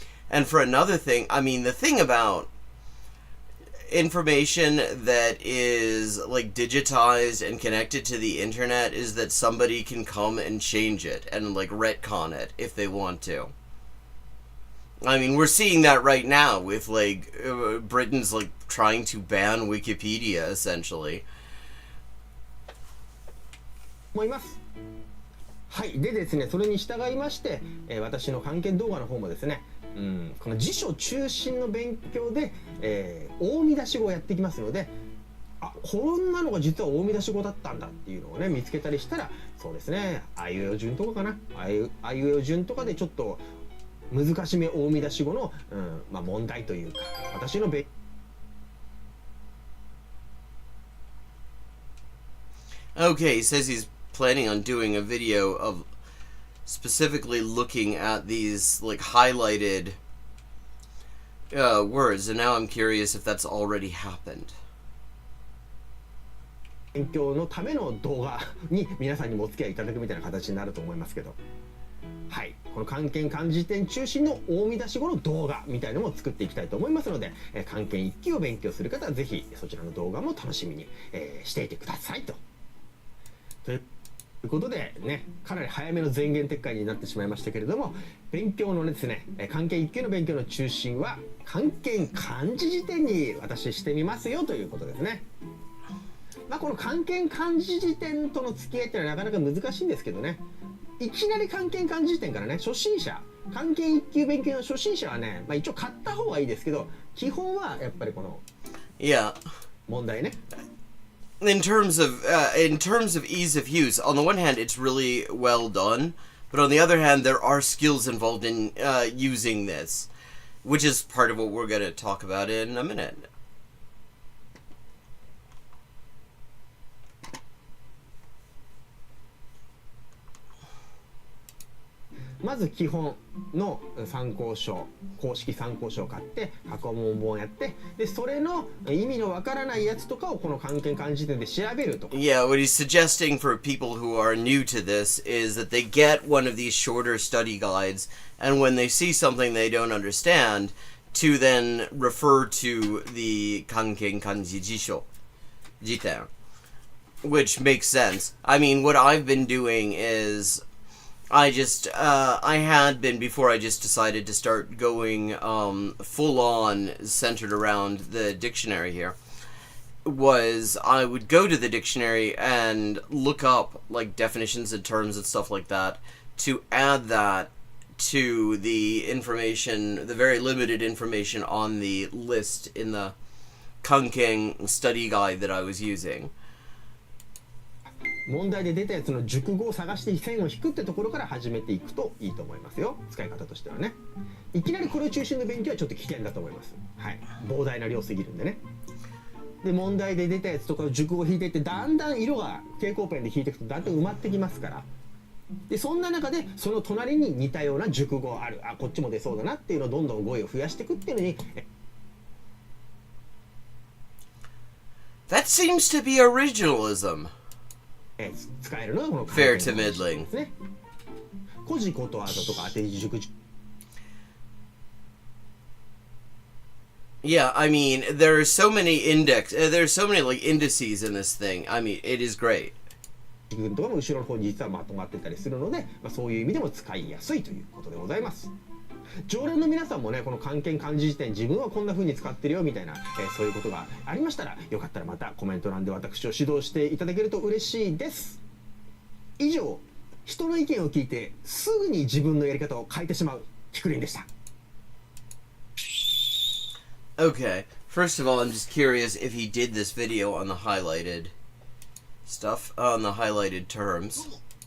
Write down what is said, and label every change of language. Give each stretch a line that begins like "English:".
English: And for another thing, I mean, the thing about information that is like digitized and connected to the internet is that somebody can come and change it and like retcon it if they want to. I mean, we're seeing that right now with like Britain's like trying to ban Wikipedia essentially.
Japanese: 思います。はい、でですね、それに従いまして、私の漢検動画の方もですね、この辞書中心の勉強で、大見出し語をやっていきますので、こんなのが実は大見出し語だったんだっていうのをね見つけたりしたら、そうですね、あいうえお順とかかな、あいうえお順とかでちょっと難しめ大見出し語の、問題というか、私の
English: Okay, he says he's planning on doing a video of specifically looking at these like highlighted words, and now I'm curious if that's already happened.
Japanese: 勉強のための動画に皆さんにもお付き合いいただくみたいな形になると思いますけど、はい、この漢検漢字典中心の大見出し語の動画みたいなのも作っていきたいと思いますので、漢検1級を勉強する方はぜひそちらの動画も楽しみに、していてくださいということでね、かなり早めの前言撤回になってしまいましたけれども、勉強のですね、漢検1級の勉強の中心は漢検漢字辞典に私してみますよということですね。まあ、この漢検漢字辞典との付き合いってのはなかなか難しいんですけどね。いきなり漢検漢字辞典からね、初心者、漢検1級勉強の初心者はね、まあ、一応買った方がいいですけど、基本はやっぱりこの
English: Yeah.
Japanese: 問題ね。
English: In terms of ease of use, on the one hand, it's really well done, but on the other hand, there are skills involved in using this, which is part of what we're going to talk about in a minute.
Japanese: まず基本の参考書、公式参考書を買って過去問本やって、でそれの意味のわからないやつとかをこの漢検漢字辞典で調べるとか。
English: Yeah, what he's suggesting for people who are new to this is that they get one of these shorter study guides, and when they see something they don't understand, to then refer to the Kanken Kanji Jiten, which makes sense. I mean, what I've been doing is I had been, before I just decided to start going full on centered around the dictionary here, was I would go to the dictionary and look up like definitions and terms and stuff like that to add that to the information, the very limited information on the list in the Kanken study guide that I was using.
Japanese: 問題で出たやつの熟語を探して線を引くってところから始めていくといいと思いますよ。使い方としてはね。いきなりこれを中心の勉強はちょっと危険だと思います。はい。膨大な量すぎるんでね。で、問題で出たやつとかを熟語を引いていって、だんだん色が蛍光ペンで引いていくとだんだん埋まってきますから。で、そんな中でその隣に似たような熟語ある。あ、こっちも出そうだなっていうのをどんどん語彙を増やしていくっていうのに。
English: That seems to be originalism.
Japanese: 使えるのはこの
English: Fair to middling.
Japanese: ですね。古事ことわざとか当て字熟語。
English: Yeah, I mean, there are so many there's so many like indices in this thing. I mean, it is great.
Japanese: 軍とかも後ろの方に実はまとまってたりするので、まあ、そういう意味でも使いやすいということでございます。常連の皆さんもね、この漢検漢字辞典自分はこんな風に使ってるよみたいな、そういうことがありましたら、よかったらまたコメント欄で私を指導していただけると嬉しいです。以上、人の意見を聞いてすぐに自分のやり方を変えてしまうキクリンでした。
English: Okay, first of all, I'm just curious if he did this video on the highlighted stuff, on the highlighted terms.